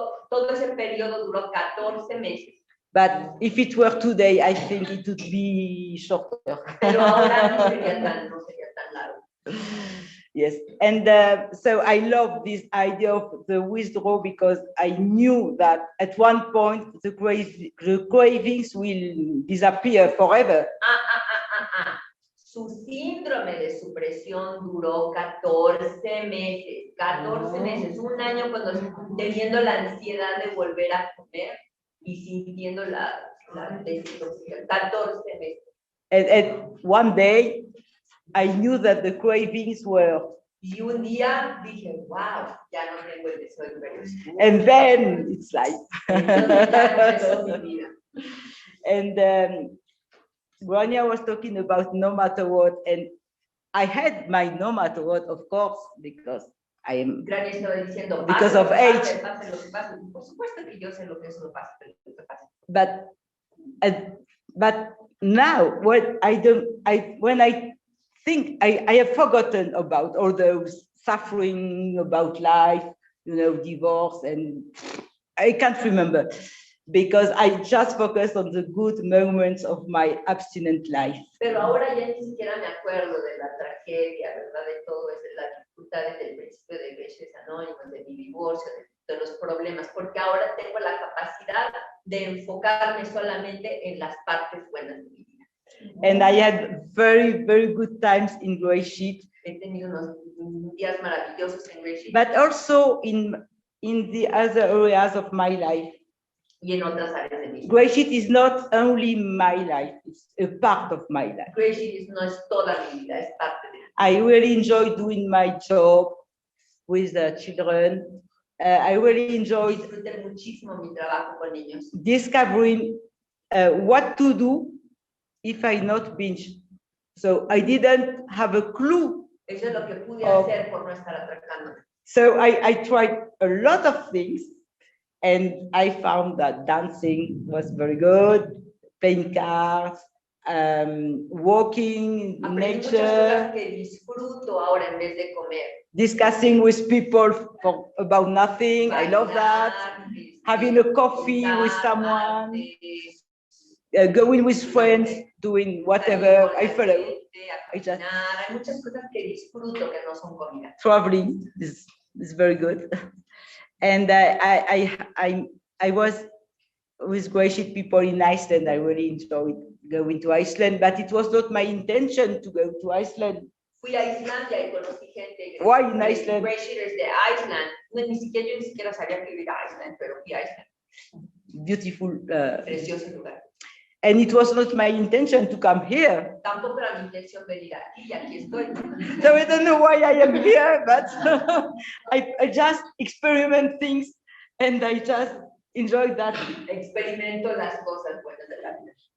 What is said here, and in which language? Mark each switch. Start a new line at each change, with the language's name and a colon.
Spanish: Todo ese periodo duró 14 meses.
English: But if it were today, I think it would be shorter.
Spanish: Pero ahora no sería tan largo.
English: Yes, and so I love this idea of the withdrawal because I knew that at one point the cravings will disappear forever.
Spanish: Su síndrome de supresión duró 14 meses, 14 meses, un año cuando teniendo la ansiedad de volver a comer y sintiendo la desintoxicación, 14 meses.
English: And one day, I knew that the cravings were.
Spanish: Y un día dije, wow, ya no tengo el deseo de comer.
English: And then it's like.
Spanish: Entonces ya empezó mi vida.
English: And Grania was talking about no matter what, and I had my no matter what, of course, because I am.
Spanish: Grania estaba diciendo,
English: because of age.
Spanish: Pase lo que pase. Por supuesto que yo sé lo que eso pasa, pero lo que pasa.
English: But now, when I think I have forgotten about all those suffering about life, divorce, and I can't remember because I just focused on the good moments of my abstinent life.
Spanish: Pero ahora ya ni siquiera me acuerdo de la tragedia, ¿verdad? De todo eso, de las dificultades del principio de GreySheeters Anónimos, de mi divorcio, de los problemas, porque ahora tengo la capacidad de enfocarme solamente en las partes buenas de mi vida.
English: And I had very, very good times in GreySheet.
Spanish: He tenido unos días maravillosos en GreySheet.
English: But also in the other areas of my life.
Spanish: Y en otras áreas de mi vida.
English: GreySheet is not only my life, it's a part of my life.
Spanish: GreySheet no es toda mi vida, es parte de mi vida.
English: I really enjoy doing my job with the children. I really enjoyed
Spanish: Disfruté muchísimo mi trabajo con niños.
English: Discovering what to do if I not binge. So I didn't have a clue.
Spanish: Eso es lo que pude hacer por no estar atracándome.
English: So I tried a lot of things, and I found that dancing was very good, playing cards, walking in nature,
Spanish: que disfruto ahora en vez de comer.
English: Discussing with people about nothing. I love that. Having a coffee with someone, going with friends, doing whatever I follow.
Spanish: Hay muchas cosas que disfruto que no son comida.
English: Traveling is very good. And I was with GreySheet people in Iceland. I really enjoyed going to Iceland, but it was not my intention to go to Iceland.
Spanish: Fui a Islandia y conocí gente.
English: Why in Iceland?
Spanish: GreySheeters de Iceland. No, yo ni siquiera sabía que iba a Iceland, pero fui a Iceland.
English: Beautiful.
Spanish: Precioso lugar.
English: And it was not my intention to come here.
Spanish: Tampoco era mi intención venir aquí, y aquí estoy.
English: So I don't know why I am here, but I just experiment things and I just enjoy that.
Spanish: Experimento las cosas buenas de la vida.